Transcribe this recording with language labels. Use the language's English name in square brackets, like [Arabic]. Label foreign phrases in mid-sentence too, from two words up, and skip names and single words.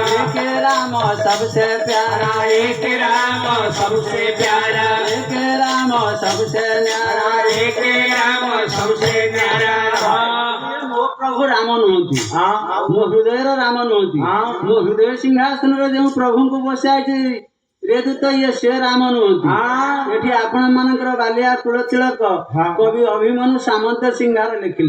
[Hindi] एक राम सबसे प्यारा, एक राम सबसे प्यारा, एक राम सबसे न्यारा, एक राम सबसे न्यारा। [Odia] ମୋ ପ୍ରଭୁ ରାମ ନୁହନ୍ତି, हाँ ମୋ ହୃଦୟର ରାମ ନୁହନ୍ତି, ହଁ। ମୋ ହୃଦୟ ସିଂହାସନରେ ଯେଉଁ ପ୍ରଭୁଙ୍କୁ ବସାଇଛି ରେଦୂତ ଇଏ ସେ ରାମ ନୁହନ୍ତି। हाँ ଏଠି ଆପଣ ମାନଙ୍କର ବାଲିଆ କୁଳତିଳକ ହଁ। କବି ଅଭିମନ୍ୟୁ ସାମନ୍ତ ସିଂହାର ଲେଖିଲେ